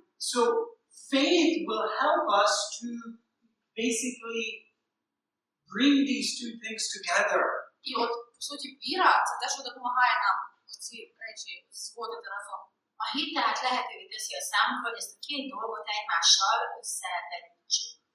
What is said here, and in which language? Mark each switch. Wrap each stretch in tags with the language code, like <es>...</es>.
<en>So faith will help us to basically bring these two things together.</en> <uk>І от, по суті, віра – це те, що допомагає нам ці речі зводити разом.</uk> <hu>A hit tehát lehetővé teszi a számunkra, hogy ezt a két dolgot egymással összevegyítsük.</hu>